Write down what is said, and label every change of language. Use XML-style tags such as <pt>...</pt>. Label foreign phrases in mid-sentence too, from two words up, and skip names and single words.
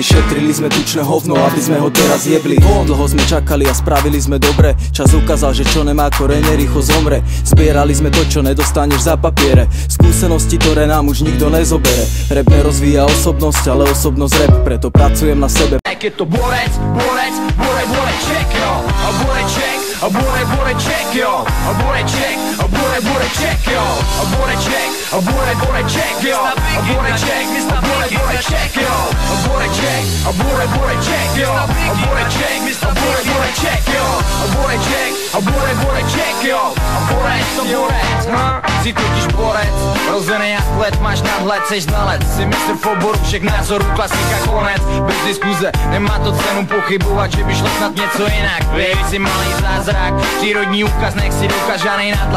<sk>Šetrili sme tučné hovno, aby sme ho teraz jebli. Dlho sme čakali a spravili sme dobre. Čas ukázal, že čo nemá korene, rýchlo zomre. Zbierali sme to, čo nedostaneš za papiere. Skúsenosti, ktoré nám už nikto nezobere. Rap nerozvíja osobnosť, ale osobnosť rap. Preto pracujem na sebe.</sk> <cs>Je to borec,</cs> <en>check yo.</en> <cs>A boreček,</cs> <en>check yo.</en> <cs>A boreček,</cs> <en>check yo.</en> <cs>A boreček,</cs> <en>check yo.</en> <cs>A boreček,</cs> <en>check yo.</en> <cs>A boreček,</cs> <en>check yo.</en> <cs>A boreček,</cs> <en>check yo.</en> <cs>A boreček,</cs> <en>check yo.</en> <cs>A borec, to borec, si totiž borec. Rozený atlet, máš nadhled, seš znalec. Si mistr v oboru všech názorů, klasika konec. Bez diskuze, nemá to cenu pochybovat, že by šlo snad něco jinak. Věj si malý zázrak, přírodní úkaz, nech si dokáž žádnej nátlak.</cs>